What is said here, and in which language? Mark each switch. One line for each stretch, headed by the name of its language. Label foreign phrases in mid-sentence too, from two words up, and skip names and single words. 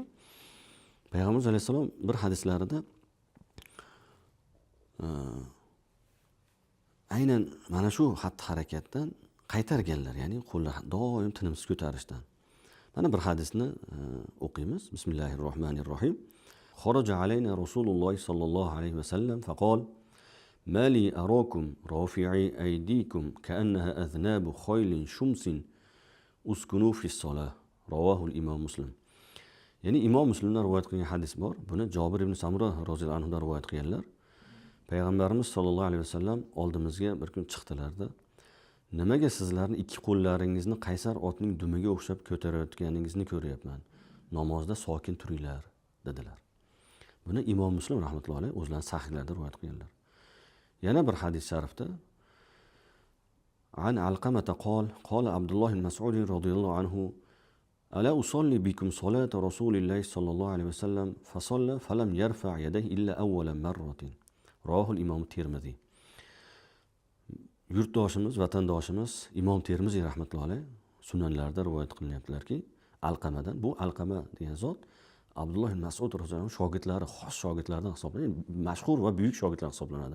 Uzbek: Payg'ambarimiz alayhisalom bir hadislarida aynan mana shu xatti-harakatdan qaytarganlar, ya'ni qo'llar doim tinimsiz ko'tarishdan. Mana bir hadisni o'qiymiz. Bismillahirrohmanirrohim.
Arabic: خرج علينا رسول الله صلى الله عليه وسلم فقال: "ما لي أراكم رافعي أيديكم كأنها أذناب خيل شمس اسكنوا في الصلاة." رواه الإمام مسلم.
Uzbek: Ya'ni Imom Muslimdan rivoyat qilgan hadis bor. Buni Jabir ibn Samura
Arabic: رضي الله عنه
Uzbek: dan rivoyat qilganlar. Payg'ambarimiz
Arabic: صلى الله عليه وسلم
Uzbek: oldimizga bir kun chiqdilarda, nimaga sizlarni ikki qo'llaringizni qaysar otning dumiga o'xshab ko'tarayotganingizni ko'ryapman. Namozda sokin turinglar dedilar. Buni Imom Muslim
Arabic: رحمة الله عليه
Uzbek: o'zlarining sahihlarida rivoyat qilganlar. Yana bir hadis sharifda
Arabic: عن علقمة قال عبد الله بن مسعود رضي الله عنه ألا أصلي بكم صلاة رسول الله صلى الله عليه وسلم فصلى فلم يرفع يديه إلا أول مرة. رواه الإمام الترمذي.
Uzbek: Yurtdoshimiz, vatandoshimiz Imom Termiziy
Arabic: رحمة الله عليه
Uzbek: sunanlarda rivoyat qilinyaptilarki, Alqamadan, bu Alqama degan zot Abdulloh ibn Mas'ud
Arabic: رضي الله عنه
Uzbek: shogirdlari, xos shogirdlardan hisoblanadi, mashhur va buyuk shogirdlar hisoblanadi.